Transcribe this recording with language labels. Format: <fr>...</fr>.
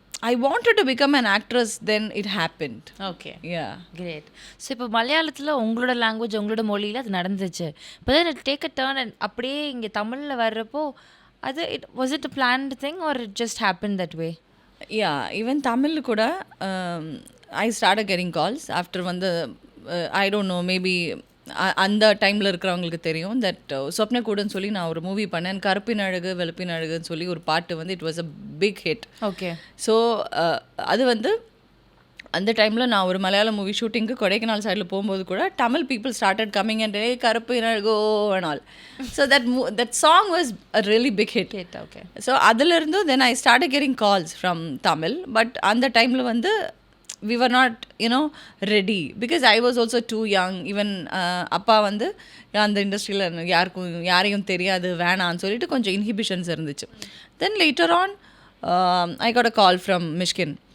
<en>I wanted to become an actress, then it happened. Okay. Yeah. Great.</en> <ta>So இப்போ மலையாளத்தில் உங்களோட language உங்களோட மொழியில் அது நடந்துச்சு.</ta> <en>இப்போ then take a turn and</en> <ta>அப்படியே இங்கே தமிழில் வர்றப்போ அது</ta> <en>was it a planned thing or it just happened that way?</en> <ta>Yeah, even Tamil கூட</ta> <en>I started getting calls after</en> <ta>வந்து I don't know, maybe அந்த டைமில் இருக்கிறவங்களுக்கு தெரியும் தட் சொப்ன கூடன்னு சொல்லி நான் ஒரு மூவி பண்ணேன், கருப்பின் அழகு வெளுப்பின் அழகுன்னு சொல்லி ஒரு பாட்டு வந்து</ta> <en>It was a big hit. Okay.</en> <ta>So அது வந்து அந்த டைமில் நான் ஒரு மலையாளம் மூவி ஷூட்டிங்க்கு கொடைக்கானல் சைடில் போகும்போது கூட Tamil people</ta> <en>started coming</en> <ta>and கருப்பு go and all.</ta> <en>So that song was a really big hit. Okay. So</en> <ta>அதுலேருந்து</ta> <en>Then I start getting calls from Tamil.</en> <ta>But அந்த டைமில் வந்து</ta> <en>we were not ready because I was also too young.</en> <ta>even அப்பா வந்து அந்த இண்டஸ்ட்ரியில் யாரையும் தெரியாது வேணான்னு சொல்லிட்டு கொஞ்சம் இன்ஹிபிஷன்ஸ் இருந்துச்சு.</ta> <en>Then later on I got a call from Mysskin.</en>